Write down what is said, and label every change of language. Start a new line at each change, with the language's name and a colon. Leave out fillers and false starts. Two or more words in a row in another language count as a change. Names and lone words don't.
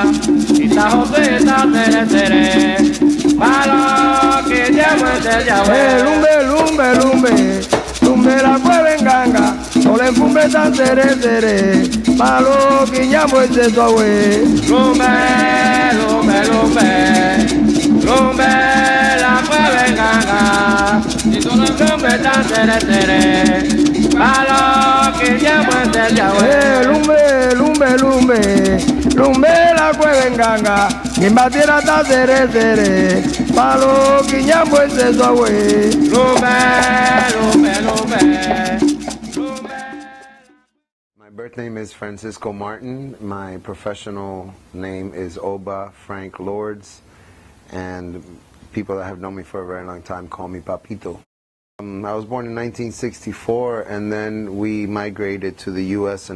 Spanish: Ita José ta sere sere, palo quiñambo en tesowe. Lumbe, lumbe, lumbe, lumbe la mueve ganga. Sole fumbe ta sere sere, palo quiñambo en tesowe. Lumbe, lumbe, lumbe, lumbe la mueve ganga. Y sole fumbe ta sere sere, palo quiñambo en tesowe. Lumbe, lumbe, lumbe, lumbe la mueve ganga. Gimbatiera ta sere sere, palo quiñambo en tesowe. Lumbe, lumbe, lumbe.
English: My birth name is Francisco Martin. My professional name is Oba Frank Lords, and people that have known me for a very long time call me Papito. I was born in 1964, and then we migrated to the U.S.